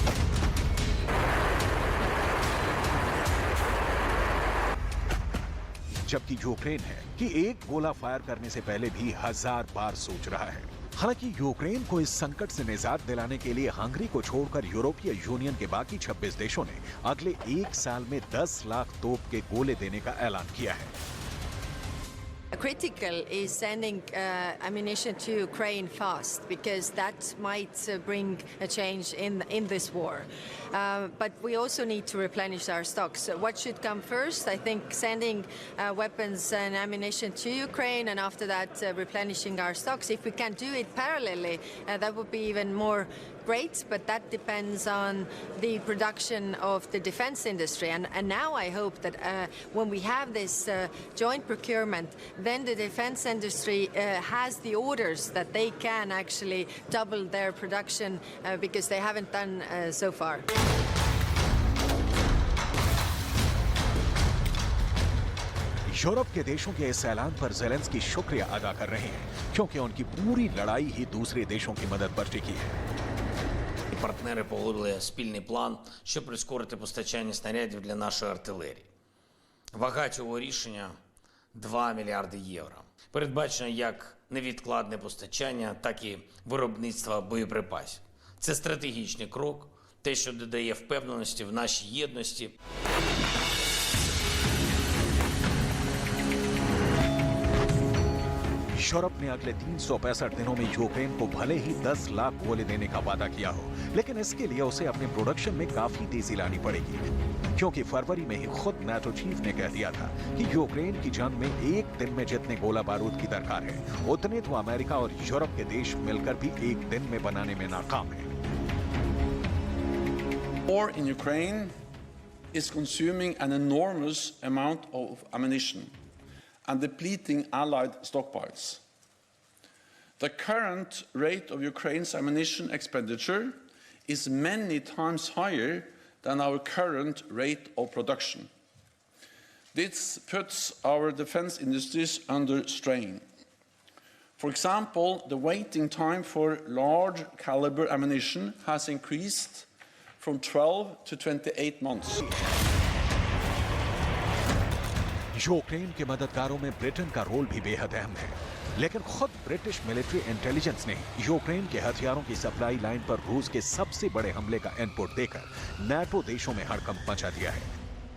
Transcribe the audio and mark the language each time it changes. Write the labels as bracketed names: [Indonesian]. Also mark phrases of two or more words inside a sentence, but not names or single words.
[Hindi] जबकि यूक्रेन है कि 1 गोला फायर करने से पहले भी 1000 बार सोच रहा है। हालांकि यूक्रेन को इस संकट से निजात दिलाने के लिए हंगरी को छोड़कर यूरोपीय यूनियन के बाकी 26 देशों ने अगले 1 साल में 10 लाख तोप के गोले देने का ऐलान किया है। [English] Critical is sending ammunition to Ukraine fast, because that might bring a change in this war. But we also need to replenish our stocks. What should come first? I think sending weapons and ammunition to Ukraine, and after that replenishing our stocks. If we can do it parallelly, that would be even more great, but that depends on the production of the defense industry. And now I hope that when we have this joint procurement, then the defense industry has the orders that they can actually double their production, because they haven't done so far. [Hindi] यूरोप के देशों के इस ऐलान पर जेलेंस्की शुक्रिया अदा कर रहे हैं, क्योंकि उनकी पूरी लड़ाई ही दूसरे देशों की मदद पर टिकी है। [Ukrainian] Партнери погодили спільний план, щоб прискорити постачання снарядів для нашої артилерії. Вага цього рішення – 2 мільярди євро. Передбачено як невідкладне постачання, так і виробництво боєприпасів. Це стратегічний крок, те, що додає впевненості в нашій єдності. [Hindi] यूरोप ने अगले 365 दिनों में यूक्रेन को भले ही 10 लाख गोले देने का वादा किया हो, लेकिन इसके लिए उसे अपने प्रोडक्शन में काफी तेजी लानी पड़ेगी, क्योंकि फरवरी में ही खुद नाटो चीफ ने कह दिया था कि यूक्रेन की जंग में 1 दिन में जितने गोला बारूद की दरकार है, उतने तो अमेरिका और यूरोप के देश मिलकर भी 1 दिन में बनाने में नाकाम है। [English] War in Ukraine is consuming an enormous amount of ammunition and depleting allied stockpiles. The current rate of Ukraine's ammunition expenditure is many times higher than our current rate of production. This puts our defense industries under strain. For example, the waiting time for large caliber ammunition has increased from 12 to 28 months. [Hindi] यूक्रेन के मददगारों में ब्रिटेन का रोल भी बेहद अहम है, लेकिन खुद [English] British military intelligence [Hindi] ने यूक्रेन के हथियारों की [English] supply line [Hindi] पर रूस के सबसे बड़े हमले का इनपुट देकर नाटो देशों में हड़कंप मचा दिया है।